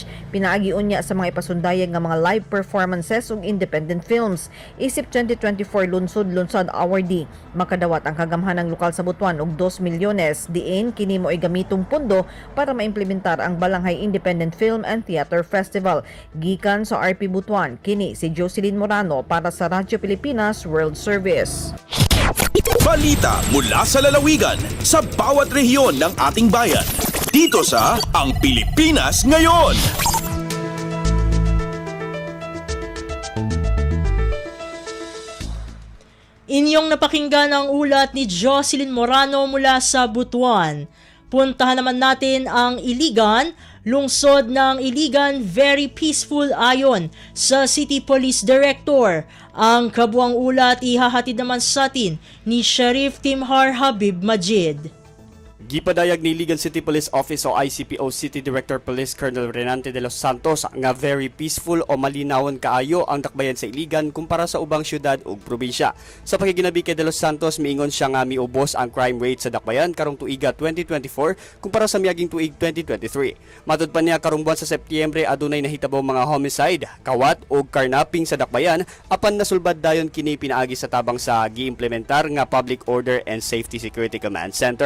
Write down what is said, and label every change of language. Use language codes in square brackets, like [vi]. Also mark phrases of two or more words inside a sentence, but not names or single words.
[ceb] Pinaagi unya sa mga ipasundayag nga mga [en] live performances [ceb] ug [en] independent films. [ceb] Isip 2024 Lunsod-Lunsad Awardee, makadawat ang kagamhanang lokal sa Butuan og 2 milyones. Diin kini mo ay gamitong pundo para maimplementar ang Balanghay Independent Film and Theater Festival. Festival. Gikan sa RP Butuan, kini si Jocelyn Morano para sa Radyo Pilipinas World Service. [tl] Balita mula sa lalawigan sa bawat rehiyon ng ating bayan. Dito sa Ang Pilipinas Ngayon. Inyong napakinggan ang ulat ni Jocelyn Morano mula sa Butuan. Puntahan naman natin ang Iligan. Lungsod ng Iligan, [en] very peaceful [tl] ayon sa City Police Director. Ang kabuang ulat ihahatid naman sa atin ni Sheriff Timhar Habib Majid. [ceb] Gipadayag ni Iligan City Police Office o ICPO City Director Police Colonel Renante de los Santos nga [en] very peaceful [ceb] o malinawon kaayo ang dakbayan sa Iligan kumpara sa ubang syudad ug probinsya. Sa pakiginabi kay de los Santos, miingon siya nga miubos ang [en] crime rate [ceb] sa dakbayan karong tuiga 2024 kumpara sa miaging tuig 2023. Matud pa niya karong buwan sa Setyembre adunay nahitabo mga homicide, kawat ug karnaping sa dakbayan apan nasulbad dayon kini pinaagi sa tabang sa giimplementar nga Public Order and Safety Security Command Center.